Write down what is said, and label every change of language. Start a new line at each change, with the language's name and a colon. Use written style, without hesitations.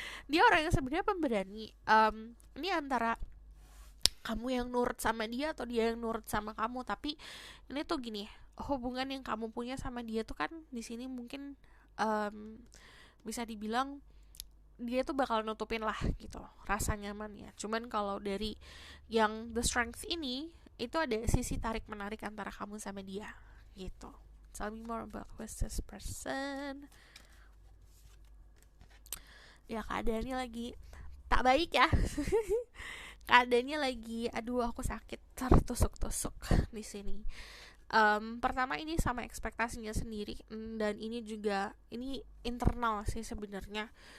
Indonesian: Dia orang yang sebenarnya pemberani. Ini antara kamu yang nurut sama dia atau dia yang nurut sama kamu, tapi ini tuh gini, hubungan yang kamu punya sama dia tuh kan di sini mungkin bisa dibilang dia tuh bakal nutupin lah gitu rasa nyamannya. Cuman kalau dari yang the strength ini itu ada sisi tarik menarik antara kamu sama dia gitu.
English: Tell me more about who's this person.
Indonesian: Ya keadaannya lagi tak baik ya. Keadaannya lagi, aduh aku sakit tertusuk-tusuk di sini. Pertama ini sama ekspektasinya sendiri, dan ini juga ini internal sih sebenarnya.